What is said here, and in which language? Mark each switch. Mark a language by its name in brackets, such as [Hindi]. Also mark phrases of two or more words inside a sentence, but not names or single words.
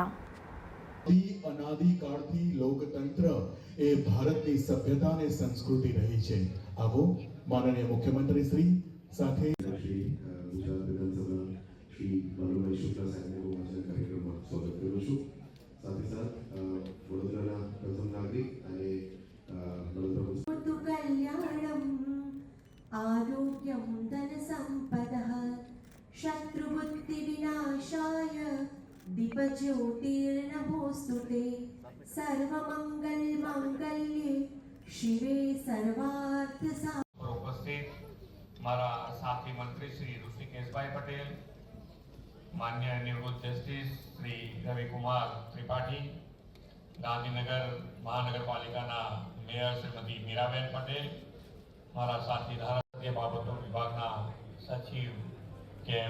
[Gujarati] અનાદિકાળથી લોકતંત્ર એ ભારતની સભ્યતા અને સંસ્કૃતિ રહી છે। આવો માનનીય મુખ્યમંત્રી શ્રી સાથે ગુજરાત વિધાનસભા શ્રી બાલુભાઈ શુક્લા સાહેબને કાર્યક્રમમાં સ્વાગત કરું છું। સાથે સાથ વડોદરાના પ્રથમ નાગરિક અને [Sanskrit] आरोग्यं धन संपदः शत्रुबुद्धि विनाशाय दीपज्योतिर्नमोस्तुते सर्वमंगल मांगल्ये शिवे सर्वार्थ [Gujarati] ઉપસ્થિત મારા સાથી મંત્રી શ્રી ઋષિકેશભાઈ પટેલ, માનનીય નિવૃત્ત જસ્ટિસ શ્રી રવિકુમાર ત્રિપાઠી, ગાંધીનગર મહાનગરપાલિકા મેયર શ્રીમતી મીરાબેન પટેલ, મારા સાથી ધારાસભ્ય બાબતો વિભાગના સચિવ કે.એમ.